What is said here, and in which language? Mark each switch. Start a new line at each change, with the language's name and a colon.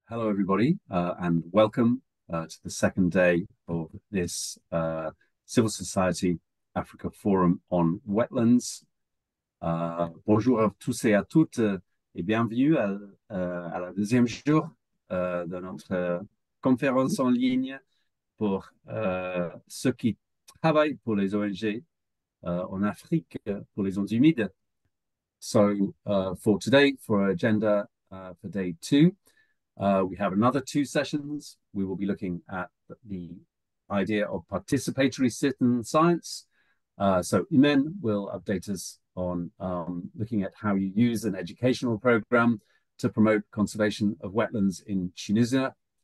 English: Hello, everybody, and welcome to the second day of this Civil Society Africa Forum on Wetlands.
French: Bonjour à tous et à toutes et bienvenue à la deuxième jour de notre conférence en ligne pour ceux qui travaillent pour les ONG en Afrique pour les zones humides.
English: So for today, for our agenda for day two, we have another two sessions. We will be looking at the idea of participatory citizen science. So Imen will update us on looking at how you use an educational program to promote conservation of wetlands in Tunisia.